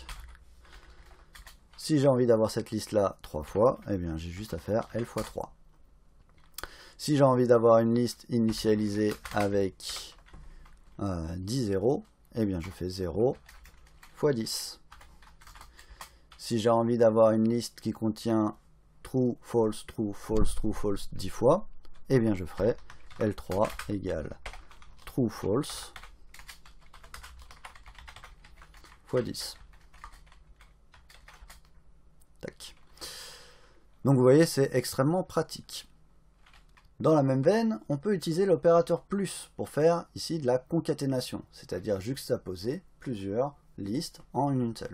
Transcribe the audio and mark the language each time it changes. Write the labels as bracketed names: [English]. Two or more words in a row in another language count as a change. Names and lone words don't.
[French] Si j'ai envie d'avoir cette liste-là 3 fois, eh bien, j'ai juste à faire L fois 3. Si j'ai envie d'avoir une liste initialisée avec 10 zéros, eh bien, je fais 0 fois 10. Si j'ai envie d'avoir une liste qui contient [English] true, false, true, false, true, false [French] 10 fois, eh bien je ferai L3 égale [English] true, false [French] fois 10. Tac. Donc vous voyez, c'est extrêmement pratique. Dans la même veine, on peut utiliser l'opérateur plus pour faire ici de la concaténation, c'est-à-dire juxtaposer plusieurs listes en une seule.